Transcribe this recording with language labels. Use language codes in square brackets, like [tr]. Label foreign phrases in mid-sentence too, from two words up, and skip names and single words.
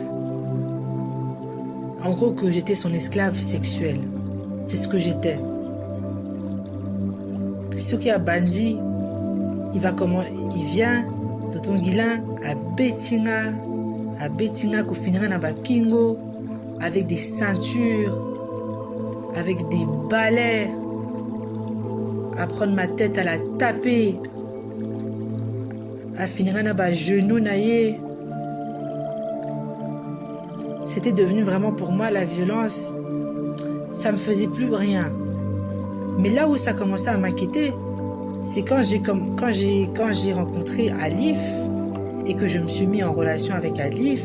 [fr] En gros, que j'étais son esclave sexuelle. C'est ce que j'étais. [ln] soki abandi [fr] il vient tonton Guilain [ln] abetinga kofinanga na bakingo [fr] avec des ceintures, avec des balais, à prendre ma tête, à la taper, à finir [ln] na ba genou naïe. [fr] C'était devenu vraiment pour moi la violence. Ça me faisait plus rien. Mais là où ça commençait à m'inquiéter, c'est quand j'ai rencontré Alif et que je me suis mis en relation avec Alif.